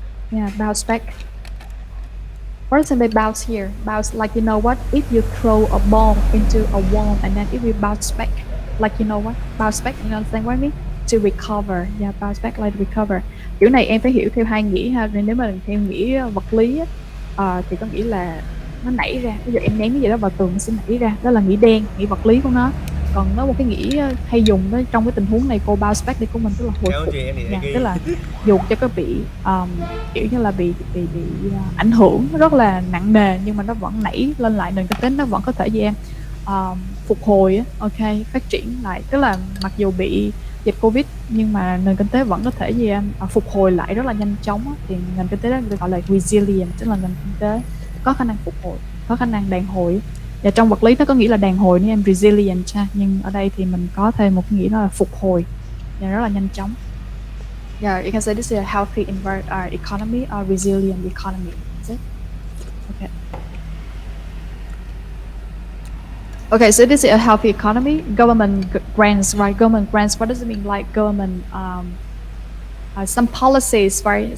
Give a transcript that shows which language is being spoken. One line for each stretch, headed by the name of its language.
English: Yeah, bounce back. What does it mean bounce here? Bounce, like you know what? If you throw a ball into a wall and then it will bounce back, like you know what? Bounce back, you understand what I mean? To recover, yeah, bounce back like recover.
Vietnamese: Chữ này em phải hiểu theo hai nghĩa ha. Nên nếu mà theo nghĩa vật lý á, thì có nghĩa là nó nảy ra. Ví dụ em ném cái gì đó vào tường nó sẽ nảy ra. Đó là nghĩa đen, nghĩa vật lý của nó. Còn nó một cái nghĩa hay dùng đó, trong cái tình huống này cô bounce back đây của mình tức là hồi phục. Yeah, tức là dù cho có bị kiểu như là bị ảnh hưởng rất là nặng nề nhưng mà nó vẫn nảy lên lại, nền kinh tế nó vẫn có thể gì em phục hồi, ok, phát triển lại. Tức là mặc dù bị dịch Covid nhưng mà nền kinh tế vẫn có thể gì em phục hồi lại rất là nhanh chóng. Thì nền kinh tế đó được gọi là resilient, tức là nền kinh tế có khả năng phục hồi, có khả năng đàn hồi. Và trong vật lý nó có nghĩa là đàn hồi nên em resilient ha. Nhưng ở đây thì mình có thêm một nghĩa đó là phục hồi và rất là nhanh chóng.
English: Yeah, you can say this is a healthy economy or resilient economy. Is it? Okay. Okay, so this is a healthy economy. Government grants, right? Government grants. What does it mean? Like government, some policies, right?